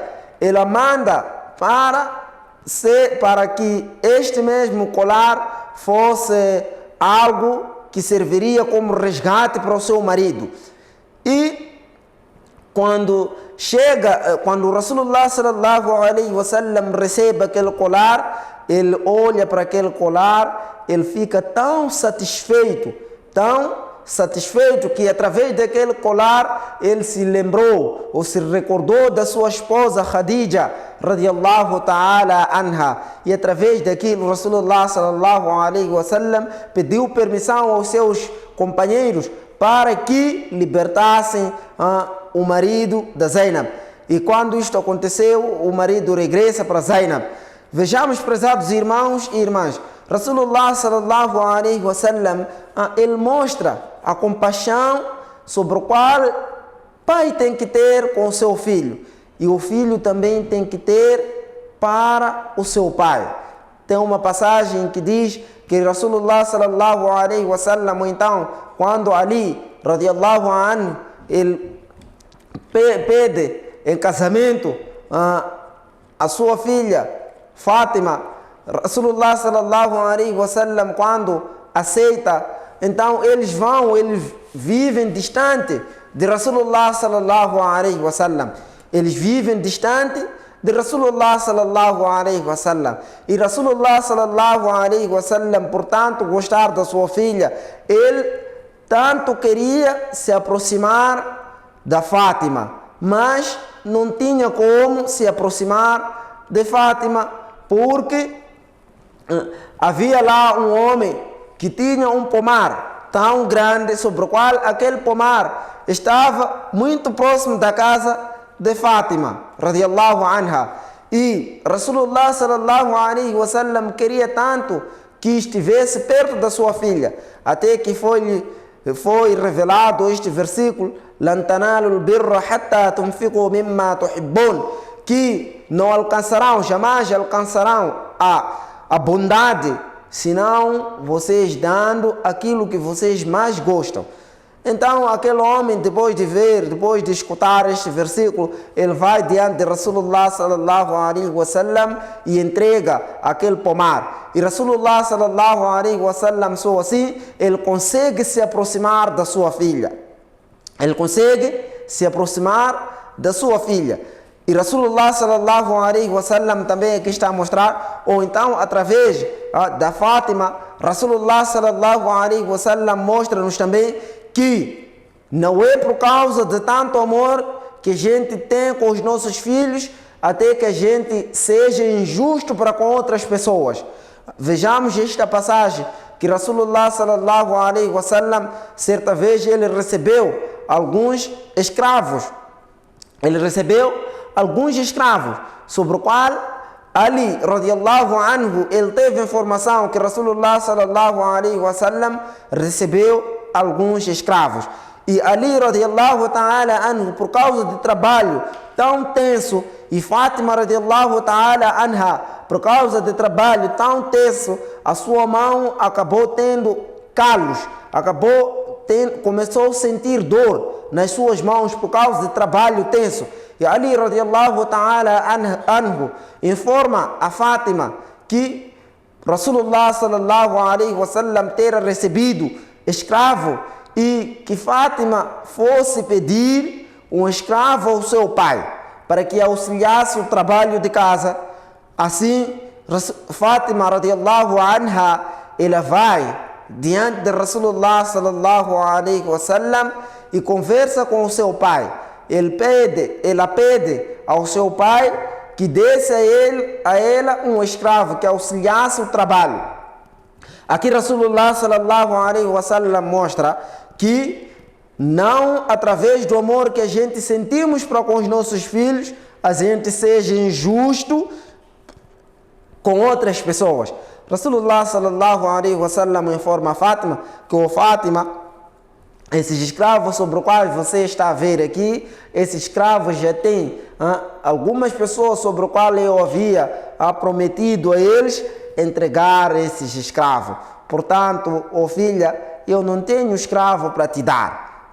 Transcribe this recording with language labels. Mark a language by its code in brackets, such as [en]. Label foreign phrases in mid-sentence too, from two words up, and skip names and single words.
[pt] Ela manda para que este mesmo colar fosse algo que serviria como resgate para o seu marido. E quando o [ar] رسول الله صلى الله عليه وسلم [pt] recebe aquele colar, ele olha para aquele colar, ele fica tão satisfeito que através daquele colar ele se lembrou ou se recordou da sua esposa Khadija [ar] رضي الله تعالى عنها, [pt] e através daquilo o [ar] رسول الله صلى الله عليه وسلم [pt] pediu permissão aos seus companheiros para que libertassem o marido da Zainab. E quando isto aconteceu, o marido regressa para Zainab. Vejamos, prezados irmãos e irmãs, [ar] رسول الله صلى الله عليه وسلم, [pt] ele mostra a compaixão sobre o qual pai tem que ter com o seu filho, e o filho também tem que ter para o seu pai. Tem uma passagem que diz que [ar] رسول الله صلى الله عليه وسلم, [pt] então, quando Ali [ar] رضي الله عنه, [pt] ele pede em casamento a sua filha Fátima, [ar] رسول الله صلى الله عليه وسلم, [pt] quando aceita, então eles vivem distante de [ar] رسول الله صلى الله عليه وسلم. [pt] Eles vivem distante de [ar] رسول الله صلى الله عليه وسلم. E رسول الله صلى الله عليه وسلم, [pt] portanto, gostar da sua filha, ele tanto queria se aproximar da Fátima, mas não tinha como se aproximar de Fátima, porque havia lá um homem que tinha um pomar tão grande, sobre o qual aquele pomar estava muito próximo da casa de Fátima [ar] رضي الله عنها. [pt] E [ar] رسول الله صلى الله عليه وسلم [pt] queria tanto que estivesse perto da sua filha, até que foi revelado este versículo: [ar] لن تنالوا البر حتى تنفقوا مما تحبون, [pt] que não alcançarão, jamais alcançarão a bondade, senão vocês dando aquilo que vocês mais gostam. Então aquele homem, depois de escutar este versículo, ele vai diante de [ar] رسول الله صلى الله عليه وسلم [pt] e entrega aquele pomar. [ar] E رسول الله صلى الله عليه وسلم, [pt] só assim, ele consegue se aproximar da sua filha. E [ar] رسول الله صلى الله عليه وسلم [pt] também aqui está a mostrar, ou então através da Fátima, [ar] رسول الله صلى الله عليه وسلم [pt] mostra-nos também que não é por causa de tanto amor que a gente tem com os nossos filhos até que a gente seja injusto para com outras pessoas. Vejamos esta passagem que [ar] رسول الله صلى الله عليه وسلم, [pt] certa vez ele recebeu alguns escravos, sobre o qual Ali [ar] رضي الله عنه, [pt] ele teve informação que [ar] رسول الله صلى الله عليه وسلم [pt] recebeu alguns escravos. [ar] E علي رضي الله تعالى عنه, [pt] por causa de trabalho tão tenso, e Fátima [ar] رضي الله تعالى عنها, [pt] por causa de trabalho tão tenso, a sua mão acabou tendo calos, começou a sentir dor nas suas mãos por causa de trabalho tenso. E Ali [ar] رضي الله تعالى عنه [pt] informa a Fátima que [ar] رسول الله صلى الله عليه وسلم [pt] terá recebido escravo e que Fátima fosse pedir um escravo ao seu pai para que auxiliasse o trabalho de casa. Assim, Fátima [ar] رضي الله عنها, [pt] ela vai diante de [ar] رسول الله صلى الله عليه وسلم [pt] e conversa com o seu pai. Ela pede ao seu pai que desse a ela um escravo que auxiliasse o trabalho. Aqui [ar] رسول الله صلى الله عليه وسلم [pt] mostra que não através do amor que a gente sentimos para com os nossos filhos, a gente seja injusto com outras pessoas. [ar] رسول الله صلى الله عليه وسلم [pt] informa a Fátima que o Fátima, Esses escravos sobre os quais você está a ver aqui, esses escravos já têm algumas pessoas sobre os quais eu havia prometido a eles entregar esses escravos. Portanto, filha, eu não tenho escravo para te dar.